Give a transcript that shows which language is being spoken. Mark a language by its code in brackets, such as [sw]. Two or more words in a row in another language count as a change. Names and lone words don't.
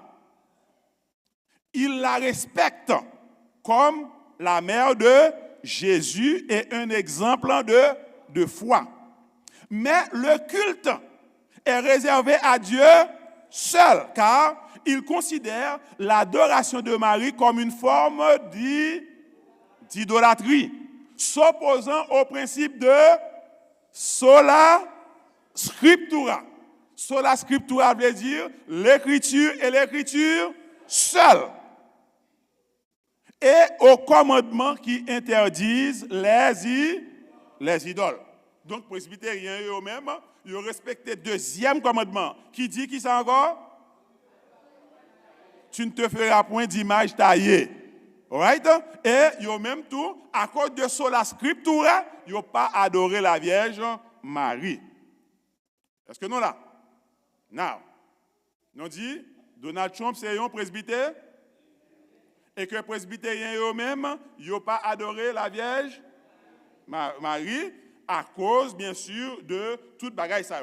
[fr] Ils la respectent comme la mère de Jésus est un exemple de foi. Mais le culte est réservé à Dieu seul, car il considère l'adoration de Marie comme une forme d'idolâtrie, s'opposant au principe de [la] sola scriptura. Sola scriptura [fr] veut dire l'écriture et l'écriture seule. Et aux commandements qui interdisent les idoles. Donc, presbytériens eux-mêmes, ils ont respecté le deuxième commandement. Qui dit qui ça encore? Tu ne te feras point d'image taillée. Right? Et ils ont même tout, à cause de [la] sola scriptura, [fr] ils n'ont pas adoré la Vierge Marie. Est-ce que nous là? Now, nous dit, Donald Trump, c'est un presbytère. Et que les presbytériens eux-mêmes, ils n'ont pas adoré la Vierge Marie à cause, bien sûr, de toute bagaille ça.